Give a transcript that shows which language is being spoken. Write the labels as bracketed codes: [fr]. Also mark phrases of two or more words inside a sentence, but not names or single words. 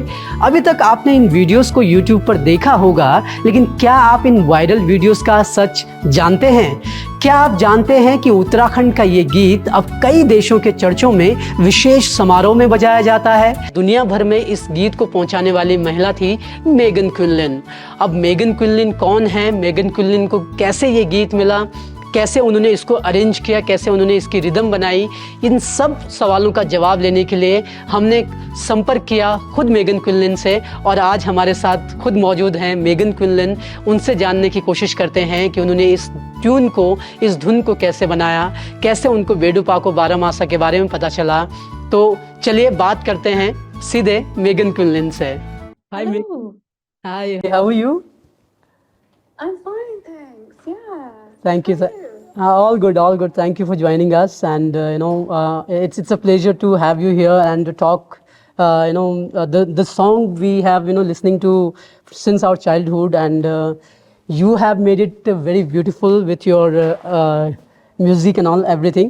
[hi] अभी तक आपने इन वीडियोस को YouTube पर देखा होगा, लेकिन क्या आप इन वायरल वीडियोस का सच जानते हैं? क्या आप जानते हैं कि उत्तराखंड का ये गीत अब कई देशों के चर्चों में विशेष समारोह में बजाया जाता है? दुनिया भर में इस गीत को पहुंचाने वाली महिला थी मेगन क्विनलन। अब मेगन क्विनलन कौन है? मेगन क्विनलन को कैसे ये गीत मिला? कैसे उन्होंने इसको अरेंज किया? कैसे उन्होंने इसकी रिदम बनाई? इन सब सवालों का जवाब लेने के लिए हमने संपर्क किया खुद मेगन क्विनलन से, और आज हमारे साथ खुद मौजूद हैं मेगन क्विनलन। उनसे जानने की कोशिश करते हैं कि उन्होंने इस ट्यून को, इस धुन को कैसे बनाया, कैसे उनको बेडू पाको बारामासा के बारे में पता चला। तो चलिए बात करते हैं सीधे मेगन क्विनलन से। हाय मेगन, हाय, [en] How are you? I'm fine, thanks. Yeah. Thank you, How sir. are you? All good, all good. Thank you for joining us, and it's a pleasure to have you here and to talk. The song we have listening to since our childhood, and you have made it very beautiful with your music and all everything.